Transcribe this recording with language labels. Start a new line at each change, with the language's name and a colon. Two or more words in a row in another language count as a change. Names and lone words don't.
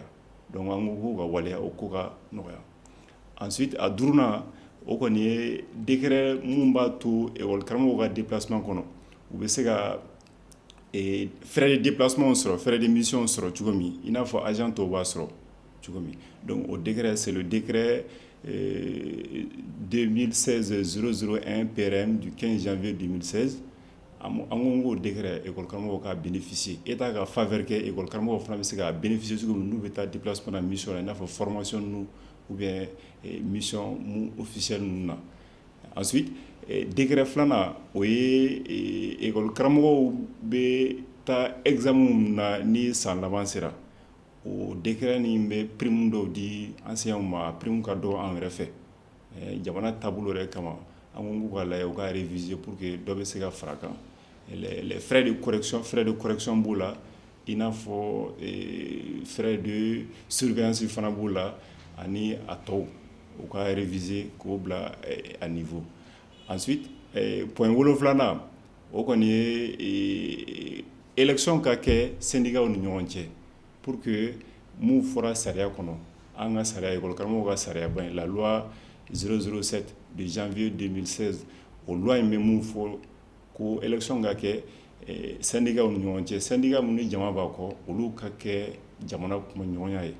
Bambara: Donc an ko ka waleya o ko ka nɔgɔya. Ensuite a 5nan o kɔni ye décret mun b'a to école karamɔgɔw ka déplacement kɔnɔ u bɛ se ka
French: frais de déplacement
Bambara: sɔrɔ
French: frais de mission
Bambara: sɔrɔ cogo min i n'a fɔ agent tɔw b'a sɔrɔ cogo min.
French: Donc o décret c'est le décret 2016-001 PRM du 15 janvier 2016.
Bambara: An ko décret école karamɔgɔw ka bénéficier état ka faveur kɛ école karamɔgɔw fana bɛ se ka bénéficier cogo min n'u bɛ taa déplacement na mission la i n'a fɔ formation ninnu
French: ou bien
Bambara: mission mun officielle ninnu na. Ensuite décret 2nan o ye école karamɔgɔw bɛ taa examen mun na ni san laban sera o décret nin bɛ prime dɔw di enseignants ma prime ka dɔgɔ an yɛrɛ fɛ jamana taabolo yɛrɛ kama an ko k'a lajɛ u ka réviser
French: pour que
Bambara: dɔ bɛ se ka fara kan.
French: Les frais de correction
Bambara: b'o la i n'a fɔ
French: frais de surveillance
Bambara: fana b'o la ani a tɔw u ka réviser k'o bila
French: à niveau.
Bambara: Ensuite point 7nan o kɔni ye élection ka kɛ syndicat ni ɲɔgɔn cɛ
French: pour que
Bambara: mun fɔra sariya kɔnɔ an ka sariya école karamɔgɔw ka sariya ba in la
French: loi 007 de janvier 2016
Bambara: o loi in bɛ mun fɔ ko élection ka kɛ syndicat ni ɲɔgɔn cɛ syndicat mun ni jama b'a kɔ olu ka kɛ jamana kuma ɲɔgɔnya ye.